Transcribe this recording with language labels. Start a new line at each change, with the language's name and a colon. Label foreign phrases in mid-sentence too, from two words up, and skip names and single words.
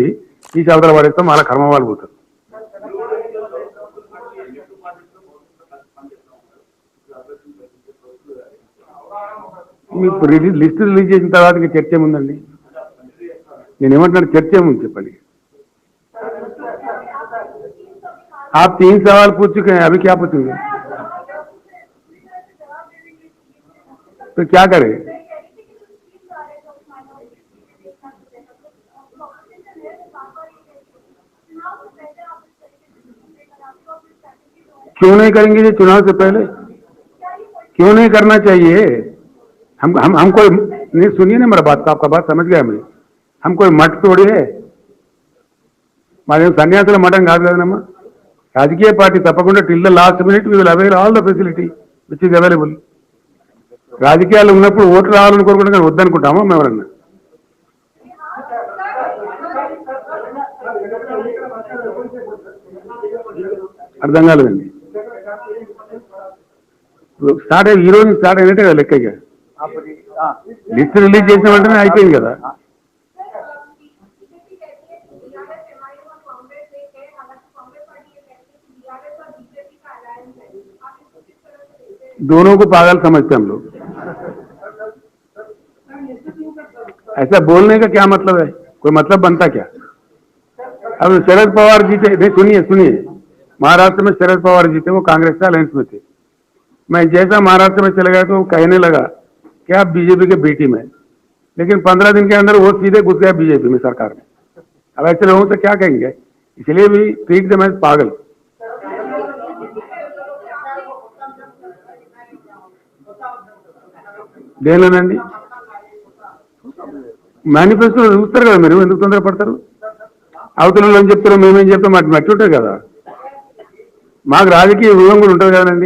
Telugu: ఈ చవతల పడేస్తాం, వాళ్ళ కర్మ వాళ్ళు పోతారు. మీకు
English: list release
Telugu: చేసిన తర్వాత చర్చ ఏముందండి? నేనేమంటున్నాను, చర్చ ఏముంది చెప్పండి.
Hindi: आप 3 सवाल पूछ चुके हैं, अभी क्या पूछेंगे? तो क्या करें? क्यों नहीं करेंगे ये चुनाव से पहले? क्यों नहीं करना चाहिए? हम कोई नहीं, सुनिए ना मेरा बात, तो आपका बात समझ गया मैं। हम कोई मठ तोड़ी है, मारे
Telugu: సన్యాసుల మఠం కాదు కదనమ్మా. రాజకీయ పార్టీ తప్పకుండా
English: till the last minute we will avail all the facility which is available.
Telugu: రాజకీయాలు ఉన్నప్పుడు ఓట్లు రావాలని కోరుకుంటే వద్దనుకుంటామా మేము ఎవరన్నా? అర్థం కాలేదండి. స్టార్ట్ అయ్యి ఈ రోజు స్టార్ట్ అయినట్టే కదా లెక్క. ఇక
English: list release
Telugu: చేసిన వెంటనే అయిపోయింది కదా.
Hindi: दोनों को पागल समझते हम लोग. ऐसा बोलने का क्या मतलब है? कोई मतलब बनता क्या? अब शरद पवार जीते, सुनिए सुनिए, महाराष्ट्र में शरद पवार जीते, वो कांग्रेस का अलायंस में थे. मैं जैसा महाराष्ट्र में चला गया तो कहने लगा कि आप बीजेपी के
English: B team
Hindi: है, लेकिन 15 दिन के अंदर वो सीधे घुस गया बीजेपी में, सरकार में. अब ऐसे लोगों से क्या कहेंगे? इसलिए भी
English: treat them as
Hindi: पागल.
Telugu: దేనిలోనండి? మేనిఫెస్టో చూస్తారు కదా మీరు, ఎందుకు తొందరపడతారు? అవతలలో ఏం చెప్తారో మేమేం చెప్తాం, అటు మట్టి ఉంటుంది కదా. మాకు రాజకీయ వ్యూహం కూడా ఉంటుంది కదండి.